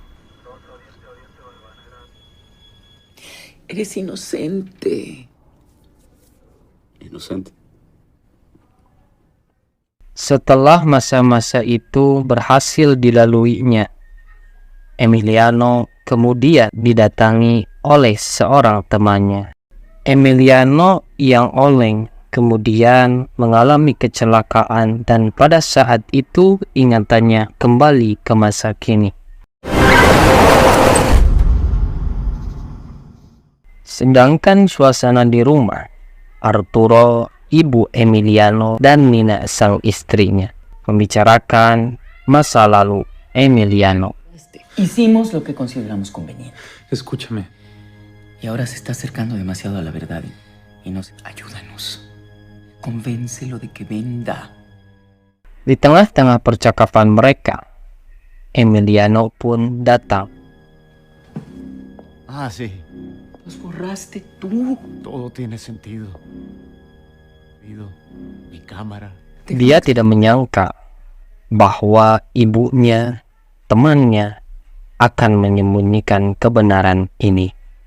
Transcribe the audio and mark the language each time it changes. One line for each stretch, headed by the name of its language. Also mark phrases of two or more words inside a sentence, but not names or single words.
Spanish: Eres inocente. Inocente.
Indonesian: Setelah masa-masa itu berhasil dilaluinya, Emiliano kemudian didatangi oleh seorang temannya. Emiliano yang oleng kemudian mengalami kecelakaan dan pada saat itu ingatannya kembali ke masa kini. Sedangkan suasana di rumah, Arturo, ibu Emiliano, dan Nina sang istrinya membicarakan masa lalu Emiliano.
Spanish: Hicimos lo que consideramos conveniente. Escúchame. Y ahora se está acercando demasiado a la verdad. Y nos... Ayúdanos. Convéncelo de que venda.
Indonesian: Di tengah-tengah percakapan mereka, Emiliano pun datang.
Spanish: Ah, sí. Los borraste tú. Todo tiene sentido. Mi cámara.
Indonesian: Dia tidak menyangka bahwa ibunya, temannya, akan menyembunyikan kebenaran ini.